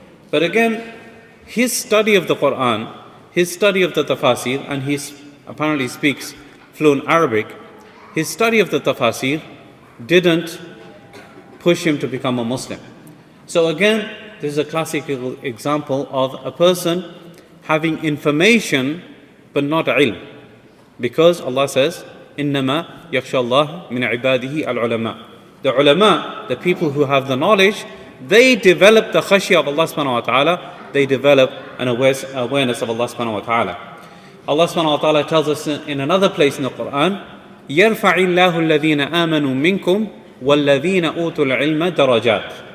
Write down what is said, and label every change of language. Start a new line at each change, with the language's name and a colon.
English: But again, his study of the Quran, his study of the tafasir, and he apparently speaks fluent Arabic, his study of the tafasir didn't push him to become a Muslim. So again, this is a classical example of a person having information but not ilm.
Arabic: Because Allah says, إِنَّمَا يَخْشَى اللَّهَ مِنْ عِبَادِهِ الْعُلَمَاء.
English: The ulama, the people who have the knowledge, they develop the khashya of Allah subhanahu wa ta'ala, they develop an awareness of Allah subhanahu wa ta'ala. Allah subhanahu wa ta'ala tells us in another place in the Quran, يَرْفَعِ اللَّهُ الَّذِينَ آمَنُوا مِنْكُمْ وَالَّذِينَ أُوتُوا الْعِلْمَ دَرَجَاتٍ.